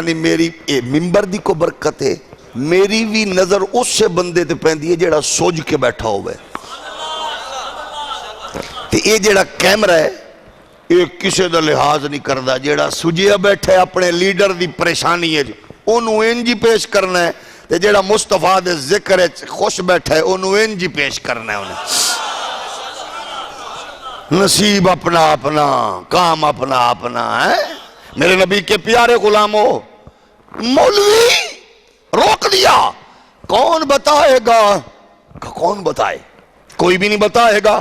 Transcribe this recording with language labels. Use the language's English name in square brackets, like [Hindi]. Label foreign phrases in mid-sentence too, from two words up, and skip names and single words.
[Punjabi] نہیں میری ممبر دی کو برکت ہے, میری بھی نظر اس سے بندے تے پہندی ہے جیڑا سوج کے بیٹھا ہوئے. تے یہ جیڑا کیمرہ ہے یہ کسے دا لحاظ نہیں کردہ. جیڑا سجیا بیٹھے اپنے لیڈر دی پریشانی ہے انہوں انجی پیش کرنا ہے, تے جیڑا مصطفیٰ دے ذکر خوش بیٹھا ہے انہوں انجی پیش کرنا ہے. انہیں نصیب اپنا اپنا, کام اپنا اپنا ہے. [Urdu] میرے نبی کے پیارے غلاموں, مولوی روک دیا. کون بتائے گا, کون بتائے, کوئی بھی نہیں بتائے گا.